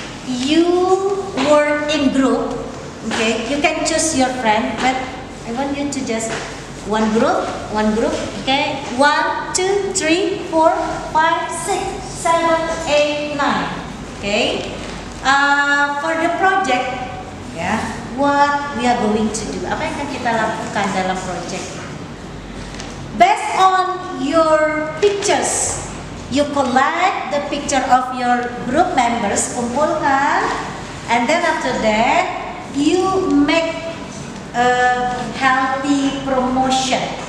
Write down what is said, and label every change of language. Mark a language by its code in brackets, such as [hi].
[en] You work in group. Okay, you can choose your friend, but I want you to just one group. Okay, 1, 2, 3, 4, 5, 6, 7, 8, 9. Okay, for the project, yeah, what we are going to do? [id] Apa yang akan kita lakukan dalam project? [en] Based on your pictures, you collect the picture of your group members, [id] kumpulkan, [en] and then after that you make a healthy promotion.